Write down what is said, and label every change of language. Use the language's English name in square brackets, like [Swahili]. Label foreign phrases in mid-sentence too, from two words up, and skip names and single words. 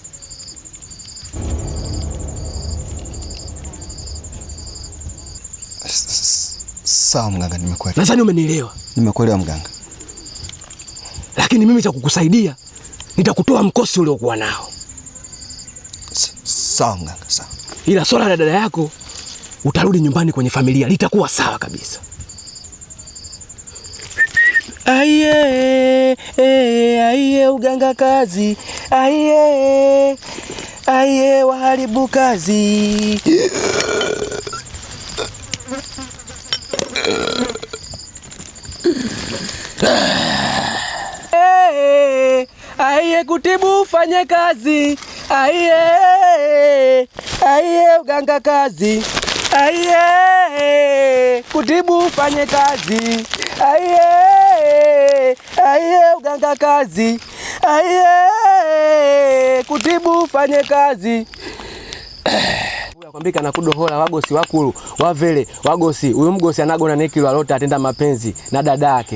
[Swahili] Sawa mganga, nimekuelewa. Nadhani umenielewa. Nimekuelewa mganga. Lakini mimi cha kukusaidia nitakutoa mkosi uliokuwa nao. Sawa mganga, sawa. Ila swala la dada yako utarudi nyumbani kwenye familia, litakuwa sawa kabisa. Aiye, aiye uganga kazi. Aiye, aiye waharibu kazi. Aiye kutibu fanye kazi. Aiye, aiye uganga kazi. Aiye kutibu fanye kazi. Aiye, aiye uganga kazi. Aiye kutibu fanye kazi. [Shambala] Kwambika na kudohola wagosi wakulu wavele wagosi huyu mgosi anagona nekilo alota atenda mapenzi na dada yake.